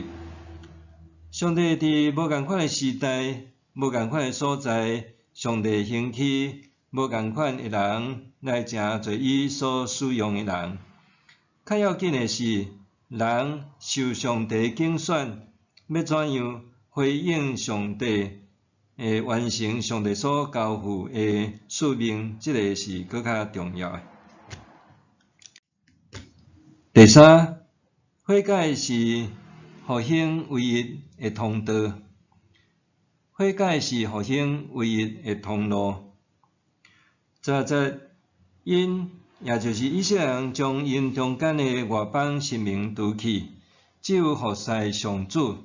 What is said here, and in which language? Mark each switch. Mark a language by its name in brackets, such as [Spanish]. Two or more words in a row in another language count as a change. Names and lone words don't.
[Min Nan Chinese] 上帝伫无共款诶时代、无共款诶所在，上帝兴起无共款诶人来诚做伊所使用诶人。较要紧诶是，人受上帝拣选，要怎样回应上帝？完成上帝所交付诶使命，即个是搁较重要诶。第三，悔改是复兴唯一诶通道。悔改是复兴唯一诶通路。因也就是以色列人将因中间诶外邦神明除去，只有服侍上主。